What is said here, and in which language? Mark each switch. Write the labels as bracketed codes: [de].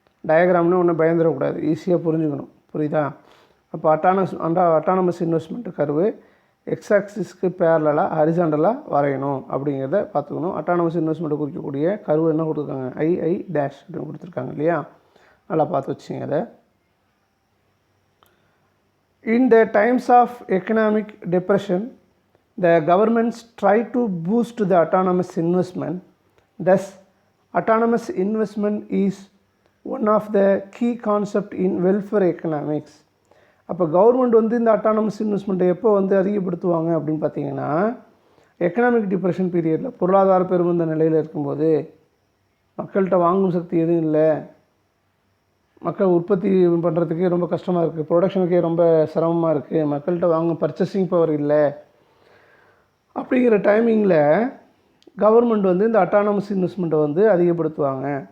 [ta] டயக்ராம்னு ஒன்றும் பயந்துடக்கூடாது, ஈஸியாக புரிஞ்சுக்கணும், புரியுதா. அப்போ அட்டானமஸ் இன்வெஸ்ட்மெண்ட்டு கருவு எக்ஸ் ஆக்சிஸ்க்கு பேரலாக ஹரிசாண்டலாக வரையணும் அப்படிங்கிறத பார்த்துக்கணும். அட்டானமஸ் இன்வெஸ்ட்மெண்ட்டை குறிக்கக்கூடிய கருவு என்ன கொடுத்துருக்காங்க, ஐ டேஷ் அப்படின்னு கொடுத்துருக்காங்க இல்லையா, நல்லா பார்த்து வச்சுங்க அதை. [en] In the times of economic depression, the governments try to boost the autonomous investment. Thus, autonomous investment is one of the key concept in welfare economics. [ta] அப்போ கவர்மெண்ட் வந்து இந்த அட்டானமஸ் இன்வெஸ்ட்மெண்ட்டை எப்போ வந்து அதிகப்படுத்துவாங்க அப்படின்னு பார்த்தீங்கன்னா, எக்கனாமிக் டிப்ரெஷன் பீரியடில், பொருளாதார பெருமந்த நிலையில் இருக்கும்போது, மக்கள்கிட்ட வாங்கும் சக்தி எதுவும் இல்லை, மக்கள் உற்பத்தி பண்ணுறதுக்கே ரொம்ப கஷ்டமாக இருக்குது, ப்ரொடக்ஷனுக்கே ரொம்ப சிரமமாக இருக்குது, மக்கள்கிட்ட வாங்கும் பர்ச்சேசிங் பவர் இல்லை, அப்படிங்கிற டைமிங்கில் கவர்மெண்ட் வந்து இந்த அட்டானமஸ் இன்வெஸ்ட்மெண்ட்டை வந்து அதிகப்படுத்துவாங்க.